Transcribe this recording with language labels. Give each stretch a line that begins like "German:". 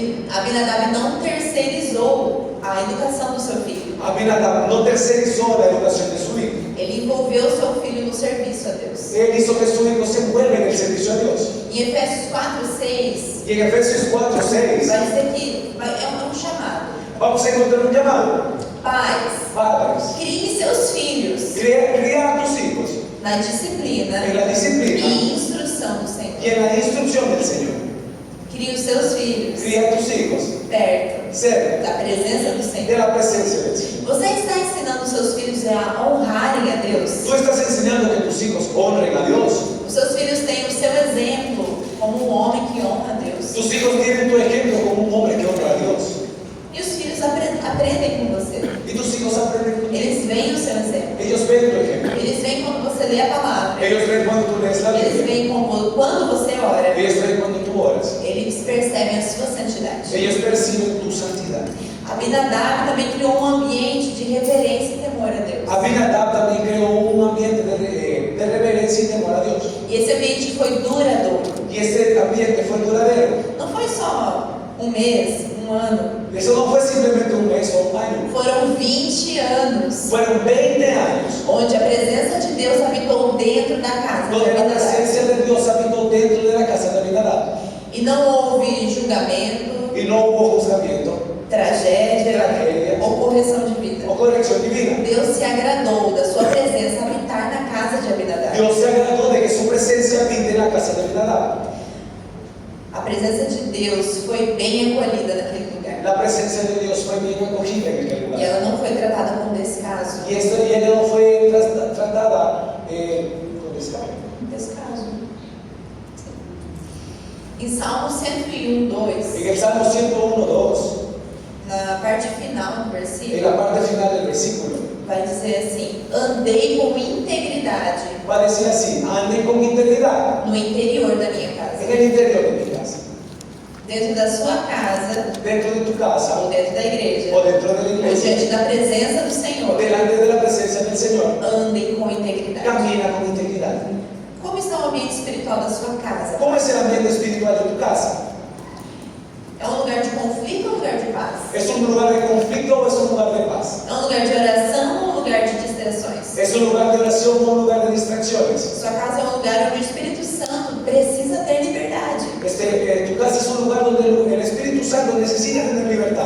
Portuguese: Abinadab não terceirizou a educação do seu filho.
Spanish: Abinadab no tercerizó la educación de su hijo.
Portuguese: Ele envolveu seu filho no serviço a Deus.
Spanish: Él hizo que su hijo se envuelva en el servicio a Dios.
Portuguese: Em Efésios 4:6
Spanish: Y en Efesios 4:6
Portuguese: vai dizer que é um chamado.
Spanish: vamos a encontrar un llamado.
Portuguese: Pais,
Spanish: Padres,
Portuguese: criem seus filhos
Spanish: cría a tus hijos
Portuguese: na disciplina
Spanish: en la disciplina
Portuguese: e instrução do Senhor.
Spanish: y en la instrucción del Señor.
Portuguese: Crie os seus filhos
Spanish: Cría a tus hijos
Portuguese: perto
Spanish: cerca
Portuguese: da presença do
Spanish: de
Portuguese: Senhor.
Spanish: la presencia del Señor.
Portuguese: Você está ensinando seus filhos a honrarem a Deus.
Spanish: Tú estás enseñando que tus hijos honren a Dios.
Portuguese: Os seus filhos têm o seu exemplo como um homem que honra a Deus.
Spanish: Tus hijos tienen tu ejemplo como un hombre que honra a Dios.
Portuguese: E os filhos aprendem com você.
Spanish: Y tus hijos aprenden contigo.
Portuguese: Eles veem o seu exemplo.
Spanish: Ellos ven tu ejemplo.
Portuguese: Eles veem quando você lê a palavra.
Spanish: Ellos ven cuando tú lees la
Portuguese: Eles
Spanish: Biblia.
Portuguese: veem quando você ora.
Spanish: Ellos ven cuando tú oras.
Portuguese: Eles percebem a sua santidade.
Spanish: Ellos perciben tu santidad.
Portuguese: Abinadab também criou um ambiente de reverência e temor a Deus.
Spanish: Abinadab también creó un ambiente de reverencia y temor a Dios.
Portuguese: E esse ambiente foi duradouro.
Spanish: Y ese ambiente fue duradero.
Portuguese: Não foi só um mês, um ano.
Spanish: Eso no fue simplemente un mes o un año.
Portuguese: Foram 20 anos
Spanish: Fueron 20 años
Portuguese: onde a presença de Deus habitou dentro da casa de
Spanish: donde la
Portuguese: Abinadab.
Spanish: presencia de Dios habitó dentro de la casa de Abinadab.
Portuguese: E não houve julgamento,
Spanish: Y no hubo juzgamiento
Portuguese: tragédia ou correção de vida.
Spanish: o corrección divina.
Portuguese: Deus se agradou da sua presença habitar na casa de Abinadab.
Spanish: Dios se agradó de que su presencia habite en la casa de Abinadab.
Portuguese: A presença de Deus foi bem acolhida naquele lugar.
Spanish: La presencia de Dios fue bien acogida en aquel
Portuguese: E
Spanish: lugar.
Portuguese: ela não foi tratada com descaso.
Spanish: Y ella no fue tratada con descaso.
Portuguese: Descaso. Em Salmo 101:2,
Spanish: En el Salmo 101:2,
Portuguese: na parte final do
Spanish: en
Portuguese: versículo,
Spanish: la parte final del versículo,
Portuguese: vai dizer assim: andei com integridade
Spanish: va a decir así: ande con integridad
Portuguese: no interior da minha
Spanish: en
Portuguese: casa.
Spanish: el interior de mi casa,
Portuguese: Dentro da sua casa,
Spanish: dentro de tu casa
Portuguese: ou dentro da igreja,
Spanish: o dentro de la
Portuguese: ou
Spanish: iglesia,
Portuguese: diante da presença do Senhor,
Spanish: delante de la presencia del Señor,
Portuguese: andem com integridade.
Spanish: camina con integridad.
Portuguese: Como está o ambiente espiritual da sua casa?
Spanish: ¿Cómo es el ambiente espiritual de tu casa?
Portuguese: É um lugar de conflito ou um lugar de paz?
Spanish: ¿Es un lugar de conflicto o es un lugar de paz?
Portuguese: É um lugar de oração ou um lugar de distrações?
Spanish: ¿Es un lugar de oración o un lugar de distracciones?
Portuguese: Sua casa é um lugar onde o Espírito Santo precisa ter liberdade.
Spanish: Tu casa es un lugar donde el Espíritu Santo necesita tener libertad,